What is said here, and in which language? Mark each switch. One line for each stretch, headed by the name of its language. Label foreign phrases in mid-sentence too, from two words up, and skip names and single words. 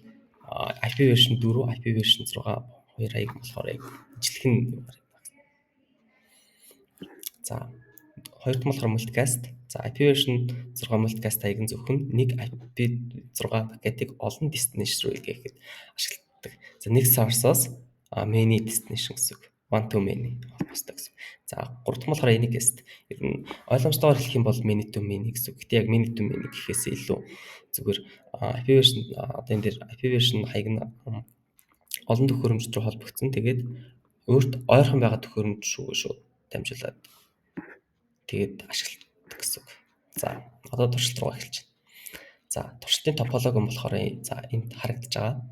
English: IP version 4, IP version 6
Mongolian: хоёр хаяг болохоор яг ижилхэн За хоёр дахь нь болохоор multicast. За
English: IP version 6 multicast
Mongolian: хаяг нь зөвхөн нэг IP 6 пакетыг олон destination руу илгээхэд ашигладаг. За нэг source-оос
English: many destination
Mongolian: гэсэн үг.
English: One to many
Mongolian: холбоостой гэсэн. За гурав дахь нь болохоор unicast. Ер нь ойлгомжтойгоор хэлэх юм бол
English: many to many
Mongolian: гэсэн үг. Гэтэ яг
English: many to many
Mongolian: гэхээс илүү зүгээр
English: IP version
Mongolian: энэ дээр
English: IP version
Mongolian: хаяг нь олон төхөөрөмжт рүү холбогдсон. Тэгээд өөрт ойрхон байгаа төхөөрөмж рүү шууд дамжуулаад тэгээд ашигладаг гэсэн үг. За одоо туршилт руу эхэлж байна. За туршилтын топологи нь болохоор за энд харагдаж байгаа.